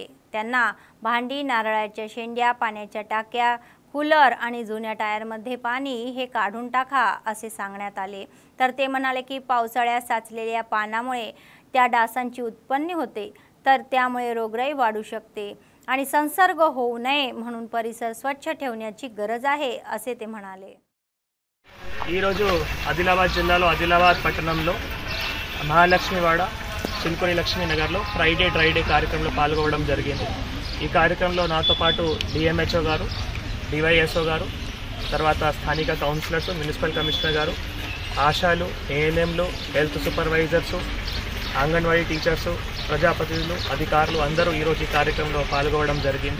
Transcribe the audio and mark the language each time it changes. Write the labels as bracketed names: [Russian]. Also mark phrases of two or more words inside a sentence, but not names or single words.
[Marathi] त्यांना भांडी, नारळाच्या शेंड्या, पाण्याच्या टाक्या, कूलर आणि जुन्या टायरमध्ये पाणी हे काढून टाका असे सांगण्यात आले। तर ते म्हणाले की पावसाळ्यात साचलेल्या पाण्यामुळे त्या डासांची उत्पत्ती होते, तर त्यामुळे रोगराई वाढू शकते आणि संसर्ग होऊ नये म्हणून परिसर स्वच्छ ठेवण्याची गरज आहे असे ते म्हणाले। [Telugu] ఈ రోజు ఆదిలాబాద్ జిల్లాలో ఆదిలాబాద్ పట్టణంలో మహాలక్ష్మివాడ చిల్కొని లక్ష్మీనగర్లో [English] Friday dry day [Telugu] కార్యక్రమంలో పాల్గొనడం జరిగింది। ఈ కార్యక్రమంలో నాతో పాటు DMHO గారు, DYSO గారు, తర్వాత స్థానిక కౌన్సిలర్స్, [English] municipal commissioner [Telugu] గారు, ఆశాలు, ANMలు, [English] health supervisors, [Telugu] అంగన్వాడీ టీచర్స్, ప్రజాప్రతినిధులు, అధికారులు అందరూ ఈరోజు ఈ కార్యక్రమంలో పాల్గొనడం జరిగింది।